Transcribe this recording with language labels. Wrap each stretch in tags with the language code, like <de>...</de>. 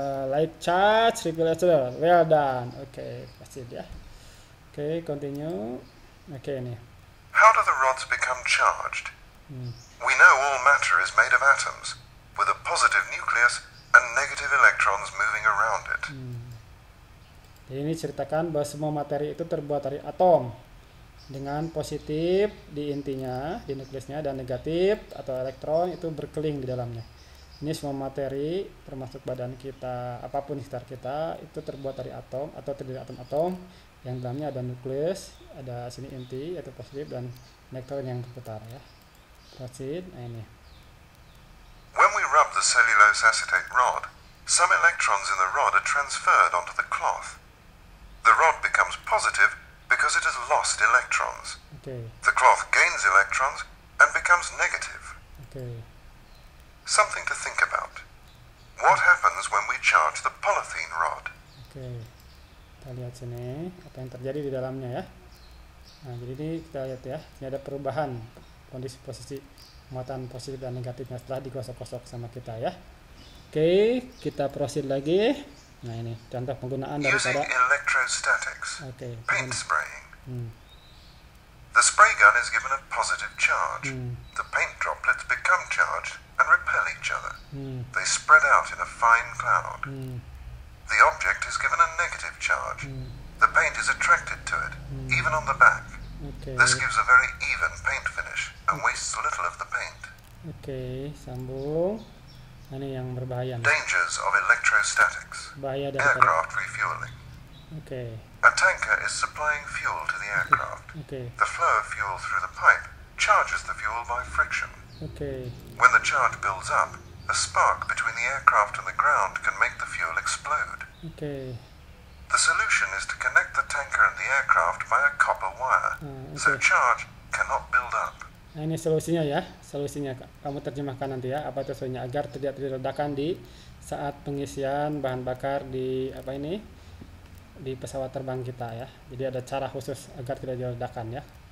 <en>Like charge, repel each other. Well done. Oke, proceed ya. Oke, continue. Oke, ini. How do the rods become charged? We know all matter is made of atoms, with a positive nucleus and negative electrons moving around it.</en> <id>Jadi ini ceritakan bahwa semua materi itu terbuat dari atom dengan positif di intinya, di nukleusnya, dan negatif atau elektron itu berkeliling di dalamnya. Ini semua materi termasuk badan kita, apapun di sekitar kita itu terbuat dari atom atau terdiri dari atom-atom yang dalamnya ada nukleus, ada sini inti yaitu positif dan elektron yang berputar ya. Proceed. Nah ini.</id> <en>When we rub the cellulose acetate rod, some electrons in the rod are transferred onto the cloth. The rod becomes positive because it has lost electrons. The cloth gains electrons and becomes negative. Something to think about. What happens when we charge the polythene rod?</en> <id>Kita lihat sini apa yang terjadi di dalamnya ya. Nah, jadi ini kita lihat ya, ini ada perubahan kondisi posisi muatan positif dan negatifnya setelah digosok-gosok sama kita ya. Oke, kita proceed lagi. Nah, ini contoh penggunaan daripada</id> <en>electrostatics. Paint spraying. The spray gun is given a positive charge. The paint droplets become charged and repel each other. They spread out in a fine cloud. The object is given a negative charge. The paint is attracted to it, even on the back. This gives a very even paint finish and wastes little of the paint.</en> <id>Sambung. Ini yang berbahaya.</id> <en>Dangers of electrostatics.</en> <id>Bahaya dari</id> <en>aircraft refueling. A tanker is supplying fuel to the aircraft. The flow of fuel through the pipe charges the fuel by friction. When the charge builds up, a spark between the aircraft and the ground can make the fuel explode. The solution is to connect the tanker and the aircraft by a copper wire, so charge cannot build up.</en> <id>Nah, ini solusinya ya, solusinya kamu terjemahkan nanti ya, apa itu solusinya agar tidak terjadi ledakan di saat pengisian bahan bakar di apa ini, di pesawat terbang kita ya. Jadi ada cara khusus agar tidak terjadi ledakan ya.</id>